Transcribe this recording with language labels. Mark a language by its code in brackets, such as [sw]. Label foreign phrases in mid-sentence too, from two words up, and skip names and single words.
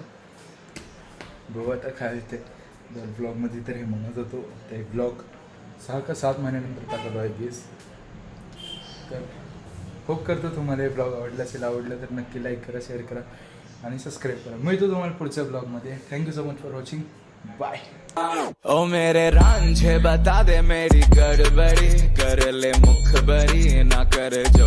[mr] बघू आता काय होते. दर ब्लॉगमध्ये तर हे म्हणत होतो ते ब्लॉग 6 का 7 महिन्यानंतर टाकावं आहे गेस. तर होप करतो तुम्हाला हे ब्लॉग आवडलं तर नक्की लाईक करा, शेअर करा आणि सबस्क्राईब करा. मिळतो तुम्हाला पुढच्या ब्लॉगमध्ये. [en] Thank you so much for watching. Bye. [hi] ओ मेरे रांझे बता दे मेरी गड़बड़ी कर ले मुखबरी ना कर